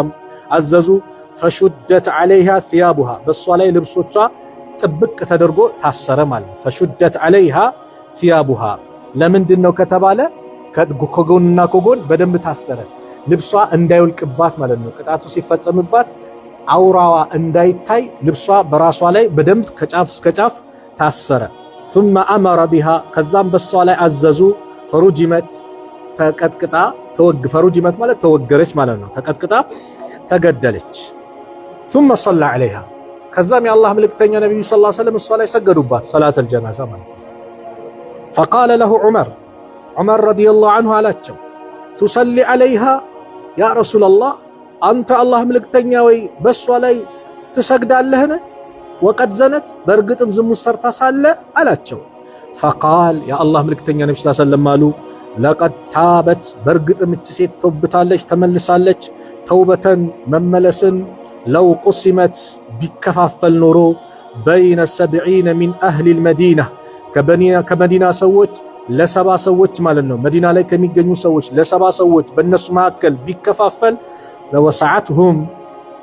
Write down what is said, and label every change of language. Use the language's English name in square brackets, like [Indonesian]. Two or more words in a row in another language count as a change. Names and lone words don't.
[Amharic] አዘዙ። [Arabic] فشدت عليها ثيابها [Amharic] በሷ ላይ ልብሶቿ ጥብቅ ተደርጎ ታሰረ ማለት ነው። [Arabic] فشدت عليها ثيابها [Amharic] ለምንድን ነው ከተባለ ከጎንና ከጎን በደንብ ታሰረ፣ ልብሷ እንዳይወልቅባት ማለት ነው። ቅጣቱ ሲፈጸምባት አውራዋ እንዳይታይ ልብሷ በራሷ ላይ በደንብ ከጫፍ እስከ ጫፍ ታሰረ። [Arabic] ثم أمر بها [Amharic] ከዛም በሷ ላይ አዘዙ። ፈሩጅመት ተቀጥቅጣ ፈሩጅመት ማለት ተወገረች ማለት ነው። ተቀጥቅጣ ተገደለች። [Arabic] ثم صلى عليها [Amharic] ከዛም የአላህ መልእክተኛ ነብዩ [Arabic] صلى الله عليه وسلم [Amharic] እሷ ላይ ሰገዱባት፣ [Arabic] صلاة الجنازة [Amharic] ማለት ነው። [Arabic] فقال له [Amharic] ዑመር [Arabic] رضي الله عنه [Amharic] አላቸው [Arabic] تصلي عليها يا رسول الله [Amharic] አንተ አላህ መልእክተኛ ወይ በሷ ላይ ትሰግዳለህን? [Arabic] وقد زنت [Amharic] በእርግጥም ዝሙት ሰርታ ሳለ አላቸው። ፈቃል የአላህ መልእክተኛ ነብዩ [Arabic] صلى الله عليه وسلم [Amharic] አሉ [Arabic] لقد تابت [Amharic] በእርግጥም እች ሴት ተውብታለች፣ ተመልሳለች። ተውበተን መመለስን [Arabic] لو قسمت [Amharic] ቢከፋፈል ኖሮ [Arabic] بين 70 من أهل المدينة [Amharic] ከመዲና ሰዎች ለሰባ ሰዎች ማለት ነው። መዲና ላይ ከሚገኙ ሰዎች ለሰባ ሰዎች በእነሱ መካከል ቢከፋፈል ለወሰዓትሁም